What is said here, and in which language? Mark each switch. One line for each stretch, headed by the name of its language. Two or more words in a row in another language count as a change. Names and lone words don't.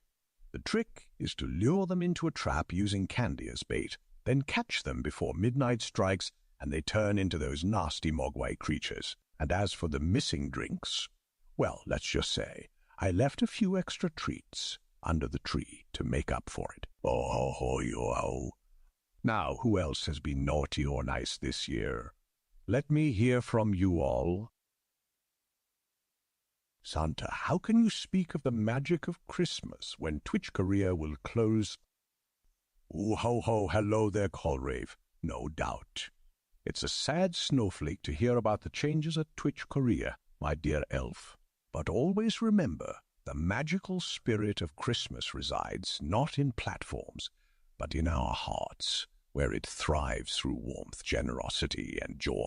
English: The trick is to lure them into a trap using candy as bait, then catch them before midnight strikes and they turn into those nasty mogwai creatures. And as for the missing drinks, well, let's just say I left a few extra treats under the tree to make up for it. Oh, ho, ho, yo, ho. Now, who else has been naughty or nice this year? Let me hear from you all. Santa, how can you speak of the magic of Christmas when Twitch Korea will close? Ooh, ho, ho, hello there, Colrave. No doubt. It's a sad snowflake to hear about the changes at Twitch Korea, my dear elf. But always remember, the magical spirit of Christmas resides not in platforms, but in our hearts, where it thrives through warmth, generosity, and joy.